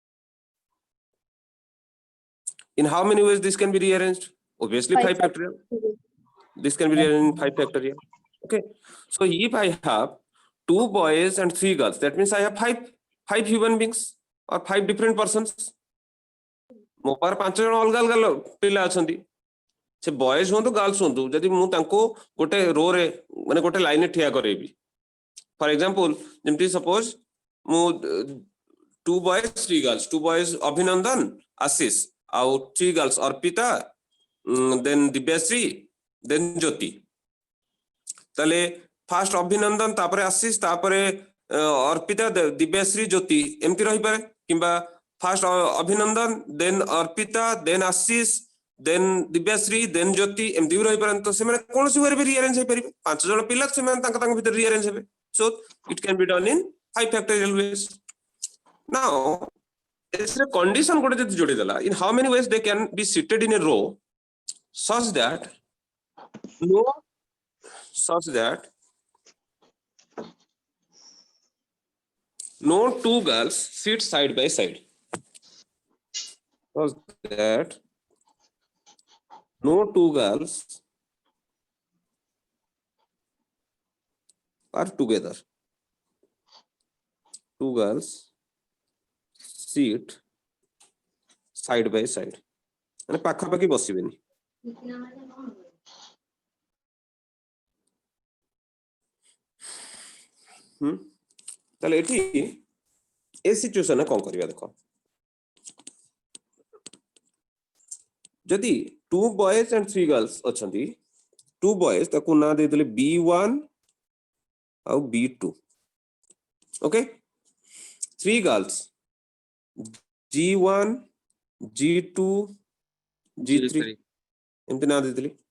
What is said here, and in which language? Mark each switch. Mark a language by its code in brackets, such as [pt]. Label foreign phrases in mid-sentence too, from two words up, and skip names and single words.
[en] In how many ways this can be rearranged? Obviously 5 factorial. This can be rearranged in 5 factorial. Okay. So if I have 2 boys and 3 girls, that means I have 5 human beings or 5 different persons. [or] ମୋ ପାଖରେ 5 ଜଣ ଅଲଗା ଅଲଗା ପିଲା ଅଛନ୍ତି, ସେ ବଏଜ ହୁଅନ୍ତୁ ଗାର୍ଲସ ହୁଅନ୍ତୁ, ଯଦି ମୁଁ ତାଙ୍କୁ ଗୋଟେ ରୋ ରେ ମାନେ ଗୋଟେ ଲାଇନରେ ଠିଆ କରେଇବି, [en] for example [or] ଯେମିତି ସପୋଜ ମୁଁ [en] 2 boys 3 girls, 2 boys [or] ଅଭିନନ୍ଦନ ଆଶିଷ ଆଉ 3 girls ଅର୍ପିତା ଦେନ୍ ଦିବ୍ୟାଶ୍ରୀ ଦେନ୍ ଜ୍ୟୋତି, ତାହେଲେ ଫାଷ୍ଟ ଅଭିନନ୍ଦନ ତାପରେ ଆଶିଷ ତାପରେ ଅର୍ପିତା ଦିବ୍ୟାଶ୍ରୀ ଜ୍ୟୋତି ଏମିତି ରହିପାରେ, କିମ୍ବା ଫାଷ୍ଟ ଅଭିନନ୍ଦନ ଦେନ୍ ଅର୍ପିତା ଦେନ୍ ଆଶିଷ ଦେନ୍ ଦିବ୍ୟାଶ୍ରୀ ଦେନ୍ ଜ୍ୟୋତି ଏମିତି ବି ରହିପାରନ୍ତି। ତ ସେମାନେ କୌଣସି ୱେରେ ବି ରିଆରେଞ୍ଜ ହେଇପାରିବେ, 5 ଜଣ ପିଲା ସେମାନେ ତାଙ୍କ ଭିତରେ ରିଆରେଞ୍ଜ ହେବେ। [en] So it can be done in 5 factorial ways. [or] Now ଏଥିରେ କଣ୍ଡିସନ ଗୋଟେ ଯଦି ଯୋଡି ଦେଲା, [en] in how many ways they can be seated in a row such that no 2 girls sit side by side, such that no 2 girls are together. 2 girls sit side by side, [or] ମାନେ ପାଖାପାଖି ବସିବେନି। ତାହେଲେ ଏଠି ଏ ସିଚୁଏସନରେ କଣ କରିବା ଦେଖ, ଯଦି [en] 2 boys and 3 girls [or] ଅଛନ୍ତି, 2 boys ତାକୁ ନାଁ ଦେଇଦେଲେ B1 ଆଉ B2, ଓକେ, 3 girls G1 G2 G3 ଏମିତି ନାଁ ଦେଇଦେଲି।